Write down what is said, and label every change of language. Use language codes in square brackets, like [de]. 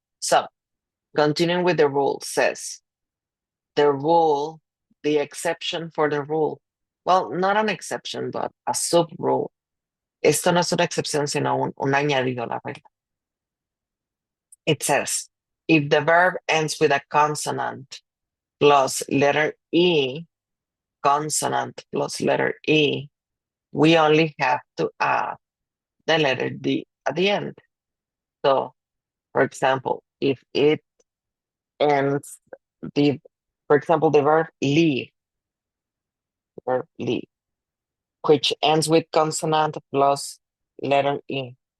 [en] So, continuing with the rule says, the rule, the exception for the rule. Well, not an exception, but a sub rule. [es] Esto no es una excepción, sino un añadido a la regla. [en] It says, if the verb ends with a consonant plus letter E, consonant plus letter E, we only have to add the letter D at the end. So, for example, if it ends for example, the verb leave, which ends with consonant plus letter E.